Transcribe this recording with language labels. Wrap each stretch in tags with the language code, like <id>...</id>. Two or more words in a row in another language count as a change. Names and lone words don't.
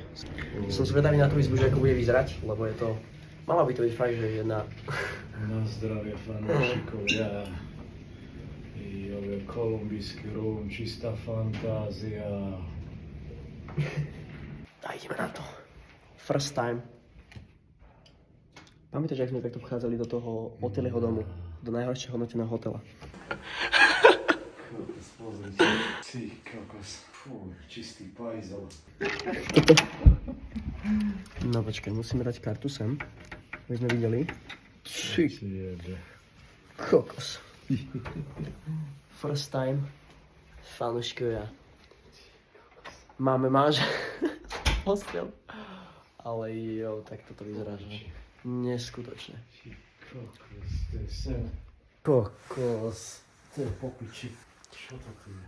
<sk>Som zvedavý na tú izbu, že ako bude vyzerať, lebo je to... Mala by to byť fakt, že jedna... Na zdravie fanúšikovia. Kolumbijský rum, čistá fantázia. A ideme na to.</sk> <en>First time.</en> <sk>Pamätáš, jak sme takto vchádzali do toho Otilieho domu? Do najhoršieho hodnoteného hotela. Pozrite. Ty kokos. Fú, čistý pajzel. No počkaj, musíme dať kartu sem. My sme videli. Ty kokos.</sk> <en>First time.</en> <sk>Fanúškovia. Máme hostel. Ale jo, tak toto vyzerá, že neskutočné. Kokos, to je sen. Kokos. To je popiči. Čo to tu je?</sk>